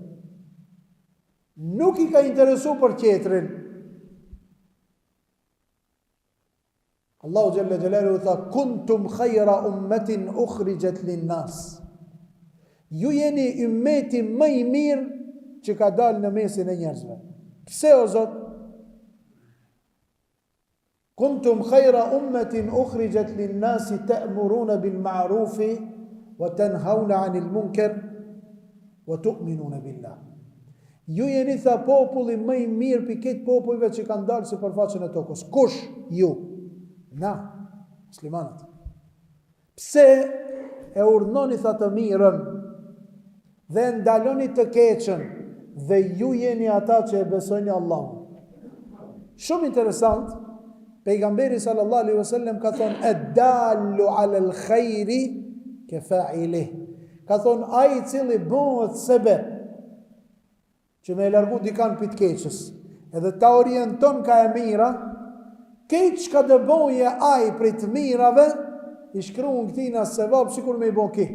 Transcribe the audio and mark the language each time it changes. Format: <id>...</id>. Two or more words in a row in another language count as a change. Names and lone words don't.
<sq>Nuk i ka interesu për tjetrin.</sq> <ar>Allahu جل جلاله tha, كنتم خير أمة أخرجت للناس.</ar> <sq>Ju jeni ummeti më i mirë që ka dalë në mesin e njerëzve. Pse o Zot?</sq> <ar>كنتم خير أمة أخرجت للناس تأمرون بالمعروف وتنهون عن المنكر وتؤمنون بالله.</ar> <sq>Ju jeni tha populli më i mirë për këtë popujve që kanë dalë si përfaqen e tokës. Kush? Ju. Na, muslimanët. Pse e urdhnoni tha të mirën dhe ndaloni të keqen dhe ju jeni ata që e besojnë Allahun. Shumë interesant, pejgamberi</sq> <ar>صلى الله عليه وسلم</ar> <sq>ka thonë</sq> <ar>الدال على الخير كفاعله.</ar> <sq>Ka thonë ai i cili bëhet sebeb që me largu dikan pit keqës edhe ta orienton ka e mira, këtë që ka dëboje aj prej të mirave, i shkruan këtina se vabë sikur me i bo ki.</sq>